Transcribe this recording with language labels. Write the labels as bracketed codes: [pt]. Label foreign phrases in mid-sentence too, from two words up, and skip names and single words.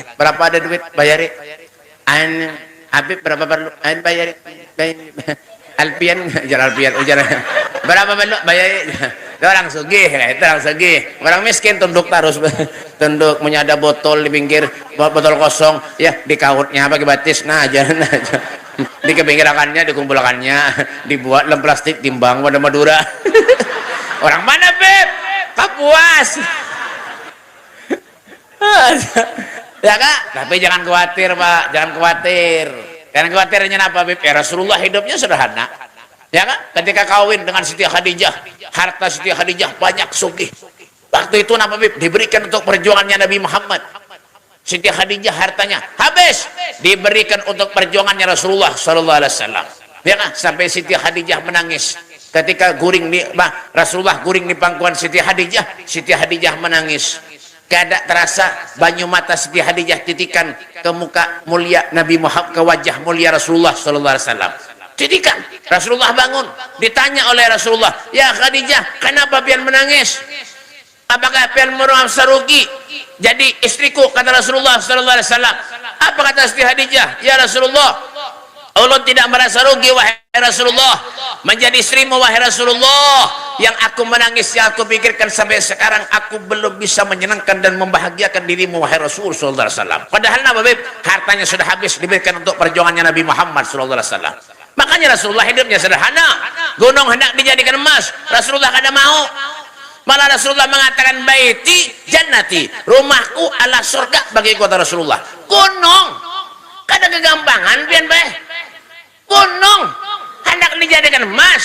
[bjn] Berapa ada duit, bayari. Habib berapa perlu? Bayari. Alpian, jalan alpian, ujar. Berapa perlu, bayari. Orang sugih, itu orang sugih. Orang miskin tunduk terus, tunduk. Punya ada botol di pinggir, botol kosong, ya dikautnya pakai batis, nah jalan aja. Dikepinggirakannya, dikumpulkannya, dibuat dalam plastik, timbang pada Madura. Orang mana Beb? Kapuas. [id] Ya kak, tapi jangan khawatir Pak, jangan khawatir. Jangan khawatirnya apa Beb? Rasulullah hidupnya sederhana. Ya kan? Ketika kawin dengan Siti Khadijah, harta Siti Khadijah banyak sugih. Waktu itu apa Beb? Diberikan untuk perjuangannya Nabi Muhammad. Siti Khadijah hartanya habis diberikan untuk perjuangannya Rasulullah [ar] صلى الله عليه وسلم. [id] Ya kan? [bjn] Sampai Siti Khadijah menangis ketika Rasulullah guring di pangkuan Siti Khadijah menangis. Kada terasa banyu mata Siti Khadijah titikan ke muka mulia Nabi Muhammad, ke wajah mulia Rasulullah [ar] صلى الله عليه وسلم. [bjn] Titikan. [id] Rasulullah bangun, ditanya oleh Rasulullah, "Ya Khadijah, kenapa pian menangis? Apakah pian merasa rugi jadi istriku?" Kata Rasulullah [ar] صلى الله عليه وسلم. [id] Apa kata Siti Khadijah? "Ya Rasulullah, Allah tidak merasa rugi wahai Rasulullah, menjadi istrimu wahai Rasulullah. Yang aku menangis, yang aku pikirkan sampai sekarang, aku belum bisa menyenangkan dan membahagiakan dirimu wahai Rasul [ar] صلى الله عليه وسلم. [id] Padahal Nabi hartanya sudah habis diberikan untuk perjuangannya Nabi Muhammad [ar] صلى الله عليه وسلم. [id] Makanya Rasulullah hidupnya sederhana. Gunung hendak dijadikan emas, Rasulullah kada mau. Malah Rasulullah mengatakan [ar] بيتي جنتي, [id] rumahku adalah surga bagi kota Rasulullah. [bjn] Gunung kada kegampangan pian bae. [id] Gunung hendak dijadikan emas.